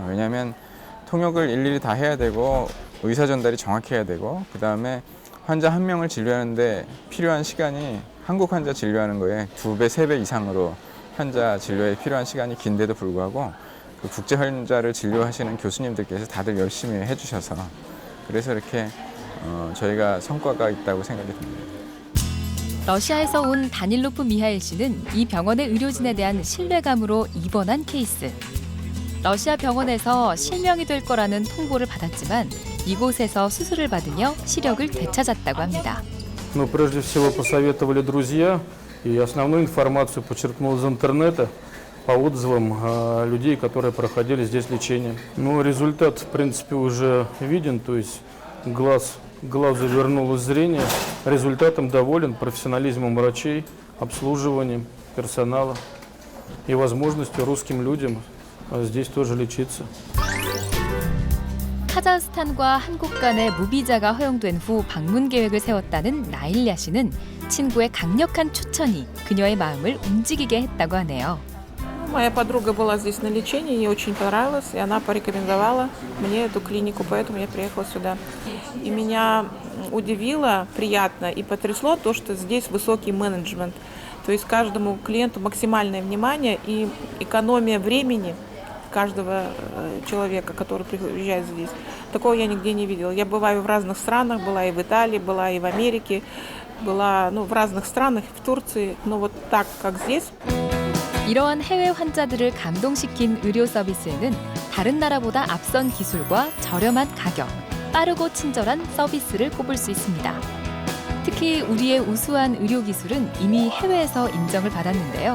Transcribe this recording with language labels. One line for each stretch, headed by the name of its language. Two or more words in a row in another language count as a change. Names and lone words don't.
Korean: 왜냐하면 통역을 일일이 다 해야 되고 의사 전달이 정확히 해야 되고 그다음에 환자 한 명을 진료하는데 필요한 시간이 한국 환자 진료하는 거에 2배, 3배 이상으로 환자 진료에 필요한 시간이 긴데도 불구하고 그 국제 환자를 진료하시는 교수님들께서 다들 열심히 해주셔서 그래서 이렇게 저희가 성과가 있다고 생각이 듭니다. 러시아에서 온 다닐로프 미하일 씨는 이 병원의 의료진에 대한 신뢰감으로 입원한 케이스. 러시아 병원에서 실명이 될 거라는 통보를 받았지만 이곳에서 수술을 받으며 시력을 되찾았다고 합니다.
Russian: Но прежде всего посоветовали друзья, и основную информацию подчеркнул из интернета по отзывам людей, которые проходили здесь лечение. Ну, результат, в принципе, уже виден, то есть глазу вернулось зрение. Результатом доволен, профессионализмом врачей, обслуживанием персонала и возможностью русским людям здесь тоже лечиться.
Korean: 카자흐스탄과 한국 간의 무비자가 허용된 후 방문 계획을 세웠다는 나일야 씨는 친구의 강력한 추천이 그녀의 마음을 움직이게 했다고 하네요.
Russian: Моя подруга была здесь на лечении, ей очень понравилось, и она порекомендовала мне эту клинику, поэтому я приехала сюда. И меня удивило, приятно и потрясло то, что здесь высокий менеджмент. То есть каждому клиенту максимальное внимание и экономия времени каждого человека, который приезжает здесь. Такого я нигде не видела. Я бываю в разных странах, была и в Италии, была и в Америке, была в разных странах, в Турции, но вот так, как здесь.
Korean: 이러한 해외 환자들을 감동시킨 의료 서비스에는 다른 나라보다 앞선 기술과 저렴한 가격, 빠르고 친절한 서비스를 꼽을 수 있습니다. 특히 우리의 우수한 의료 기술은 이미 해외에서 인정을 받았는데요.